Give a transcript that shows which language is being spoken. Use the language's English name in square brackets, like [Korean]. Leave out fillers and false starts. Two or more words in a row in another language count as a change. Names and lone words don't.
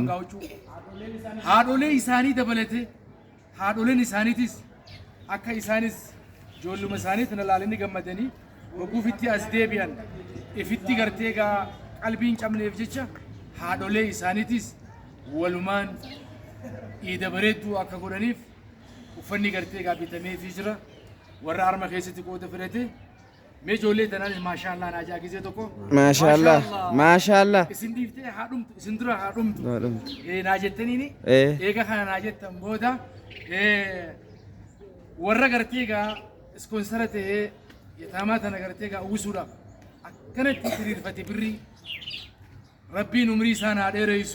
[Oromo] haadholee isaanii dabalatee haadholeen isaaniitis akka isaanis ijoolluma isaanii tana laalanii gammadanii oguufitti as deebi'an ifitti gartee gaa qalbiin cabneef jecha haadholee isaaniitis walumaan iida bareedduu akka godhaniif uffanni gartee gaa bitameefii jira. Warra arma keessatti qooda fudhate mee ijoollee tanaanis maashaallah naa jaagizee tokko [Arabic] ما شاء الله ما شاء الله [Oromo] isin dhiiftee haadhumtu isin dura haadhumtu [Arabic] معلوم. [Oromo] naa jettaniini [Arabic] إيه [Oromo] eega kana naa jettan booda warra gartee gaa ispoonsara ta'ee yataamaa tana gartee gaa uwwisuudhaaf akkanatti hiriirfate birrii rabbiin umrii isaan haa dheereessu